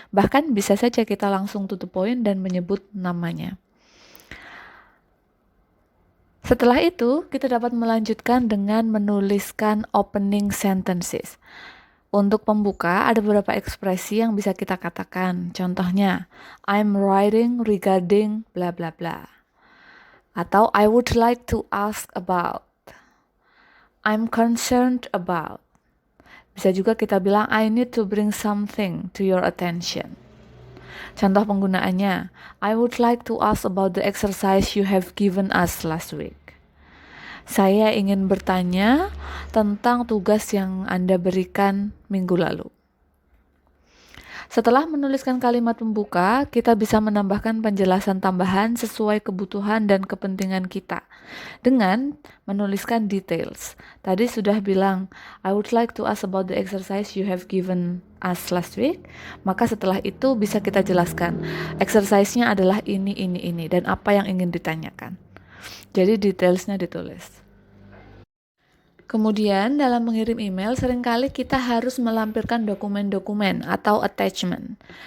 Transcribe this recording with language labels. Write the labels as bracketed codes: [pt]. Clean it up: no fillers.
[id] Bahkan bisa saja kita langsung [en] to the point [id] dan menyebut namanya. Setelah itu, kita dapat melanjutkan dengan menuliskan opening sentences. Untuk pembuka, ada beberapa ekspresi yang bisa kita katakan. Contohnya, [en] I'm writing regarding bla bla bla. [id] Atau [en] I would like to ask about. I'm concerned about. [id] Bisa juga kita bilang [en] I need to bring something to your attention. [id] Contoh penggunaannya, [en] I would like to ask about the exercise you have given us last week. [id] Saya ingin bertanya tentang tugas yang Anda berikan minggu lalu. Setelah menuliskan kalimat pembuka, kita bisa menambahkan penjelasan tambahan sesuai kebutuhan dan kepentingan kita dengan menuliskan details. Tadi sudah bilang, [en] I would like to ask about the exercise you have given us last week. [id] Maka setelah itu bisa kita jelaskan, exercise-nya adalah ini, dan apa yang ingin ditanyakan. Jadi detailsnya ditulis. Kemudian dalam mengirim email seringkali kita harus melampirkan dokumen-dokumen atau attachment.